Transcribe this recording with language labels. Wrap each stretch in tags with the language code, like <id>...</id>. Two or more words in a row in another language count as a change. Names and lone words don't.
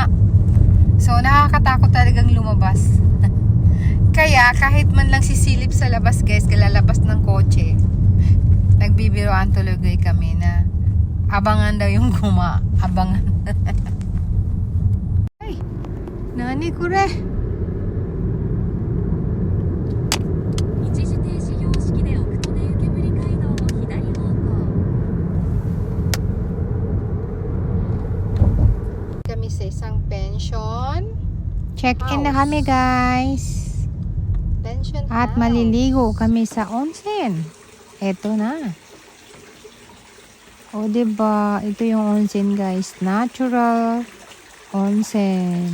<tl>So nakakatakot talagang lumabas. Kaya kahit man lang sisilip sa labas, guys, kalalabas ng kotse, nagbibiroan tuloy kami na abangan daw yung kuma.</tl> <ja>Abangan. Ay, 何これ. 一時停止標識で奥利根湯煙街道の左方向</ja> <tl>Kami sa isang pension. Check-in na kami, guys. Pension At maliligo kami sa onsen. Eto na. O, diba? Ito yung onsen, guys. Natural onsen.</tl>